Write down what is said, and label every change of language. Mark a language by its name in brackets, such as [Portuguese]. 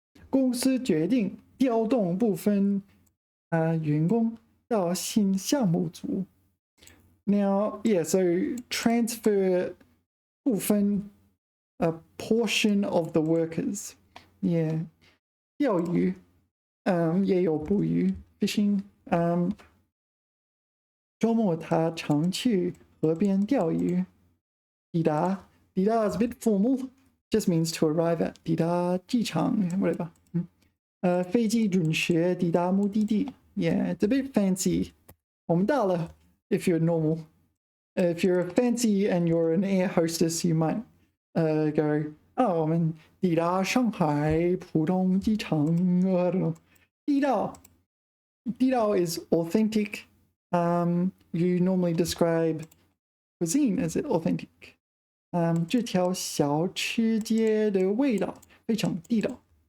[Chinese] 公司决定调动部分员工到新项目组. [English] Now, yeah, so transfer 部分 a portion of the workers. Yeah. [Chinese] 钓鱼 也有捕鱼 fishing. 周末他常去河边钓鱼. [English] 抵达 is a bit formal, just means to arrive at. [Chinese] 抵达机场 [English] whatever. [Chinese] 飞机准时抵达目的地. [English] Yeah, it's a bit fancy. [Chinese] 我们到了 [English] if you're normal. If you're fancy and you're an air hostess, you might go, [Chinese] 我们抵达上海浦东机场. [English] I don't know. 地道 is authentic. You normally describe cuisine as authentic. [Chinese] 这条小吃街的味道非常地道。